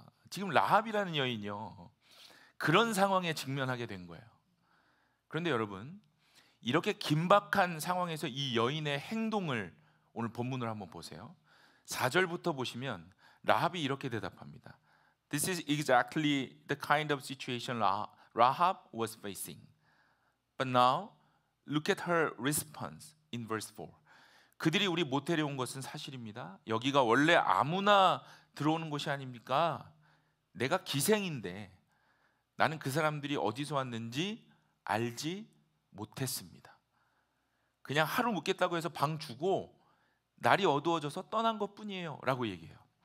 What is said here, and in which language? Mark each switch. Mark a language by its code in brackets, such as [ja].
[ko] 지금 라합이라는 여인이요 그런 상황에 직면하게 된 거예요. 그런데 여러분, 이렇게 긴박한 상황에서 이 여인의 행동을 오늘 본문을 한번 보세요. 4절부터 보시면 라합이 이렇게 대답합니다. [en] This is exactly the kind of situation Rahab was facing. But now look at her response in verse 4. [ko] 그들이 우리 모텔에 온 것은 사실입니다. 여기가 원래 아무나 들어오는 곳이 아닙니까? 내가 기생인데 나는 그 사람들이 어디서 왔는지 알지 못했습니다. 그냥 하루 묵겠다고 해서 방 주고 날이 어두워져서 떠난 것뿐이에요 라고 얘기해요.